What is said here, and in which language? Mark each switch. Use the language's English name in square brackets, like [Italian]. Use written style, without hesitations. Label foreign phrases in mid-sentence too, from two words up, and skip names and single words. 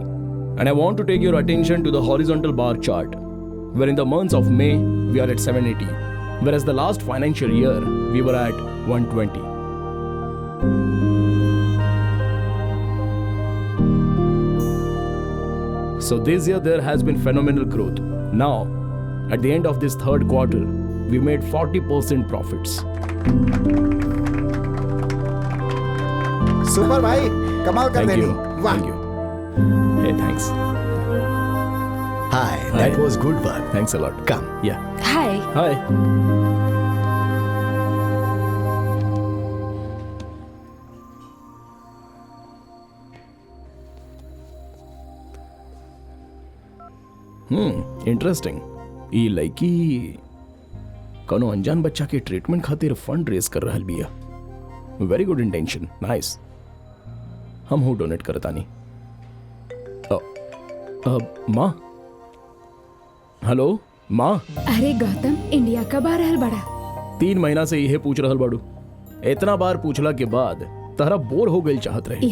[English] And I want to take your attention to the horizontal bar chart, where in the months of May, we are at 780, whereas the last financial year, we were at 120. So this year, there has been phenomenal growth. Now, at the end of this third quarter, we made 40% profits. [Bhojpuri] सुपर भाई, कमाल कर [English] Thank [Bhojpuri] देनी। [English] you. [Bhojpuri] वाह। [English] Thank you. Hey, thanks. Hi, that Hi. was good one. Thanks a lot. Come. Yeah. Hi. Hi. इंटरेस्टिंग। [Bhojpuri] ई लड़की कोनो अनजान बच्चा के ट्रीटमेंट खातिर [English] fund raise [Bhojpuri] कर रहल बिया। [English] very good intention, nice. [Bhojpuri] हम हूँ डोनेट करतानी। माँ, हेलो माँ। अरे गौतम, इंडिया कब आ रहल बड़ा? 3 महीना से यही पूछ रहल बाड़ू। इतना बार पूछला के बाद तारा बोर हो गई चाहत रही।